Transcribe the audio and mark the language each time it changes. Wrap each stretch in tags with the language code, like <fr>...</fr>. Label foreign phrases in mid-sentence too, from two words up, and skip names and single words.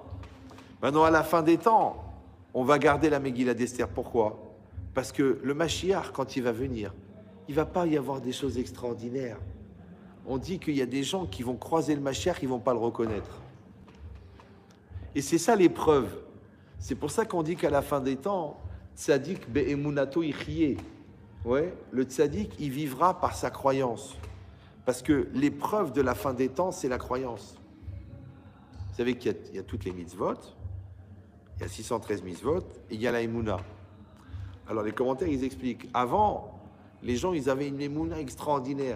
<fr>Maintenant, à la fin des temps, on va garder la Megillah d'Esther. Pourquoi? Parce que le Mashiach, quand il va venir, il ne va pas y avoir des choses extraordinaires. On dit qu'il y a des gens qui vont croiser le Mashiach, ils ne vont pas le reconnaître. Et c'est ça l'épreuve. C'est pour ça qu'on dit qu'à la fin des temps,</fr> <he>צדיק באמונתו יחיה.</he> <fr>Ouais, le Tzadik, il vivra par sa croyance. Parce que l'épreuve de la fin des temps, c'est la croyance. Vous savez qu'il y a toutes les mitzvot, il y a 613 mitzvot, et il y a la emuna. Alors les commentaires, ils expliquent. Avant, les gens, ils avaient une emuna extraordinaire.</fr>